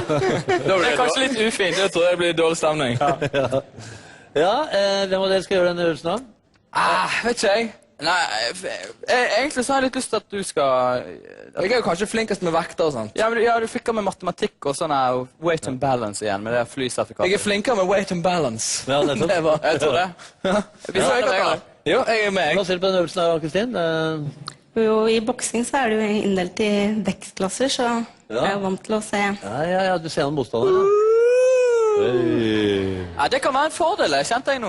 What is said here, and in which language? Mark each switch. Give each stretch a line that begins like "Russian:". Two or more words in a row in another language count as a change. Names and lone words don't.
Norwegian: Det er kanskje litt ufint. Jeg tror det blir dårlig stemning. Ja, hvem av dere skal gjøre denne øvelsen da? Vet ikke jeg. Nei, egentlig så har jeg litt lyst til at du skal... Jeg er jo kanskje flinkest med vekter og sånt. Ja, men du fikk med matematikk og sånn her
English: weight and balance
Norwegian: igjen, med det flysertifikatet. Jeg er flinkere med
English: weight and balance.
Norwegian: Ja, nettopp. Det var... Jeg tror det. Vi får ikke ta. Jo, jeg er med. Hva ser du på denne øvelsen her, Kristin? Jo, i boksing så er det jo inndelt i vekstklasser, så jeg er jo vant til å se. Ja, du ser noen motstandere. Ja, det kan være en fordel, kjente jeg nå.